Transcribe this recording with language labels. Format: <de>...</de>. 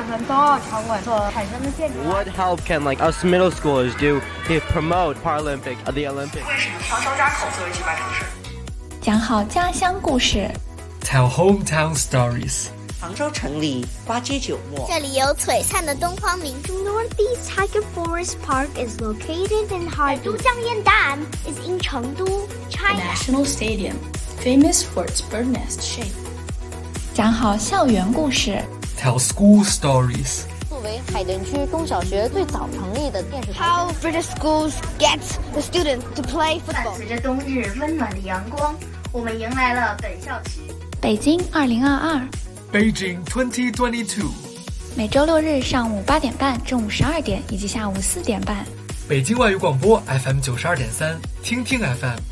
<en>What help can like us middle schoolers do to promote Paralympic the Olympics?</en> <zh>为什么挑张家口作为举办城市？讲好家乡故事。</zh> <en>Tell hometown stories.</en> <zh>杭州城里花街酒陌。这里有璀璨的东方明珠。</zh> <en>Northeast Tiger Forest Park is located in Harbin. 都江堰岸 is in 成都 China. The National Stadium, famous for its bird nest shape.</en> <zh>讲好校园故事。</zh> <en>Tell school stories.</en> <zh>作为海淀区中小学最早成立的电视台。</zh> <en>How British schools get the students to play football.</en> <zh>伴随着冬日温暖的阳光，我们迎来了本校区。北京2022。</zh> <en>Beijing 2022。</en> <zh>每周六日上午8:30、中午12:00以及下午4:30。北京外语广播 FM 92.3，听听 FM。</zh>